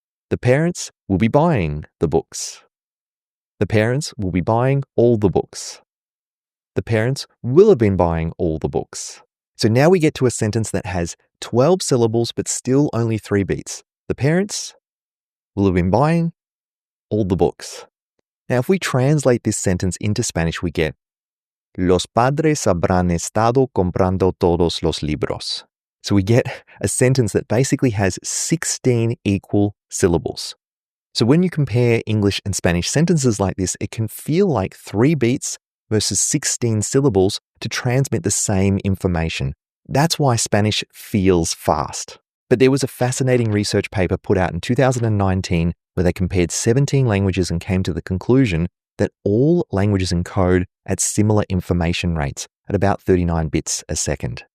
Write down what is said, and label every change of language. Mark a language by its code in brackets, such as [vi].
[en] The parents will be buying the books. The parents will be buying all the books. The parents will have been buying all the books. So now we get to a sentence that has 12 syllables, but still only 3 beats. The parents will have been buying all the books. Now, if we translate this sentence into Spanish, we get, [es] los padres habrán estado comprando todos los libros. [en] So we get a sentence that basically has 16 equal syllables. So when you compare English and Spanish sentences like this, it can feel like 3 beats versus 16 syllables to transmit the same information. That's why Spanish feels fast. But there was a fascinating research paper put out in 2019 where they compared 17 languages and came to the conclusion that all languages encode at similar information rates at about 39 bits a second.